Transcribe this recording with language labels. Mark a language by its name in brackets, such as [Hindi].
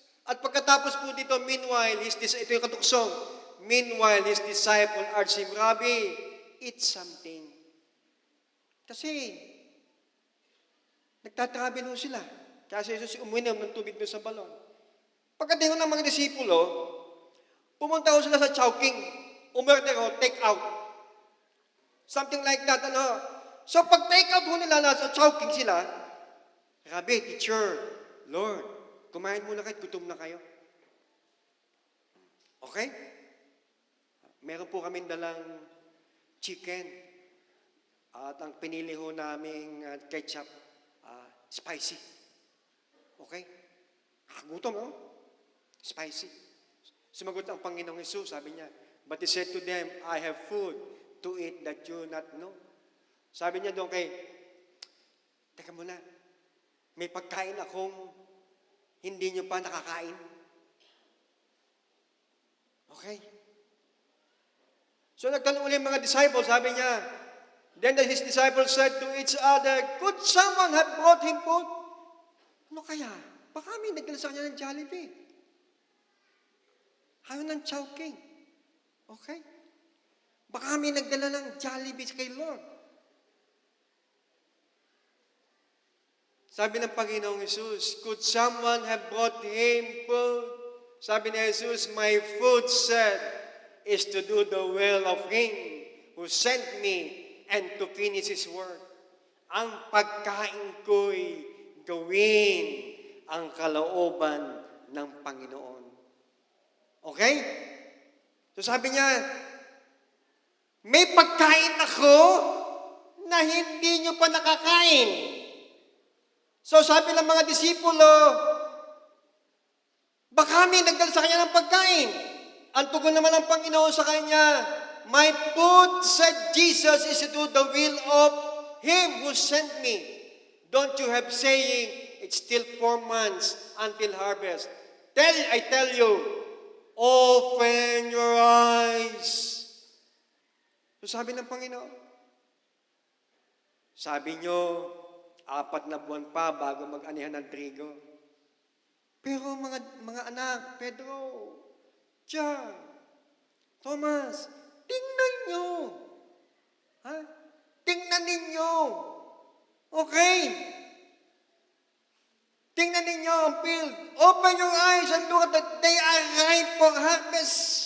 [Filipino] At pagkatapos po dito, [English] meanwhile, [Filipino] ito yung katuksong, [English] meanwhile, his disciple asked him, Rabbi, eat something. [Filipino] Kasi, nagtatravel ho sila. Kaya si Jesus uminom ng tubig doon sa balon. Pagkadating ng mga disipulo, pumunta ho sila sa Chowking. Umorder ho, [English] take out. Something like that, ano. [Filipino] So, pag take out ho nila, nasa Chowking sila, Rabbi, teacher, Lord, kumain muna kayo, gutom na kayo. Okay? Meron po kaming dalang chicken. At ang pinili ho naming ketchup, spicy. Okay? Gutom, no? Spicy. Sumagot ang Panginoong Hesus, sabi niya, [English] but He said to them, I have food to eat that you not know. [Filipino] Sabi niya doon kay, teka muna, may pagkain akong hindi nyo pa nakakain. Okay? So nagtanong ulit mga disciples, sabi niya, [English] then his disciples said to each other, could someone have brought him food? [Filipino] Ano kaya? Baka may nagdala sa kanya ng Jollibee. Ayaw ng Chowking. Okay? Baka may nagdala ng Jollibee kay Lord. Sabi ng Panginoong Jesus, [English] could someone have brought him food? [Filipino] Sabi ni Jesus, [English] my food said is to do the will of Him who sent me and to finish His work. [Filipino] Ang pagkain ko'y gawin ang kalooban ng Panginoon. Okay? So sabi niya, may pagkain ako na hindi nyo pa nakakain. So sabi ng mga disipulo, baka kami nagdala sa kanya ng pagkain. Ang tugon naman ng Panginoon sa kanya, [English] "My food," said Jesus, "is to do the will of Him who sent me. Don't you have saying, it's still 4 months until harvest. I tell you, open your eyes." [Filipino] So sabi ng Panginoon, sabi nyo, 4 na buwan pa bago mag-anihan ng trigo. Pero mga anak, Pedro, John, Thomas, tingnan nyo. Ha? Tingnan ninyo. Okay? Tingnan ninyo ang field. [English] Open your eyes and look at that they are ripe for harvest.